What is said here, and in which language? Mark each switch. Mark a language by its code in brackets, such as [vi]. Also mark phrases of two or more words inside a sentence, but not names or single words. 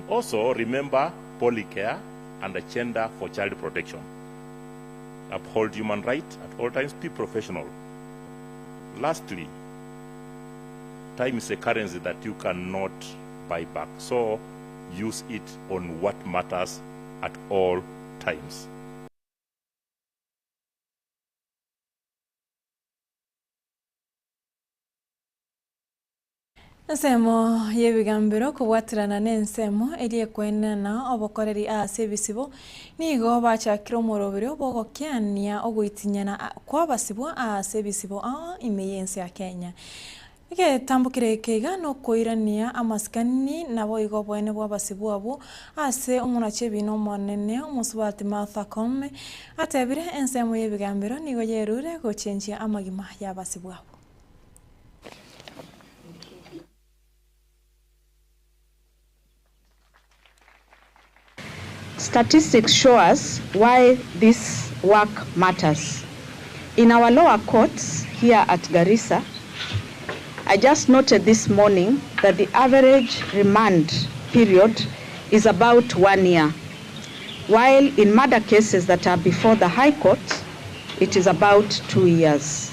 [en] Also remember polycare and a gender for child protection. Uphold human rights at all times, be professional. Lastly, time is a currency that you cannot buy back, so use it on what matters at all times. [guz] Nsemo yebigambiro kubwatirana n'ensemo eriye kwenana obokoreri ase bisibo nigo bachakira omorobero bogokiania ogoitinyana kwabasibwa ase bisibo imeyensi ya Kenya. Tambukire keiga no koirania amaskani nabo igo bwene bwabasibwa abo ase omunache bino monene omusubati Martha Koome atebire ensemo yebigambiro nigo yerure gochenjia amagima yabasibwa abo. [en] Statistics show us why this work matters. In our lower courts here at Garissa, I just noted this morning that the average remand period is about 1 year, while in murder cases that are before the High Court, it is about 2 years.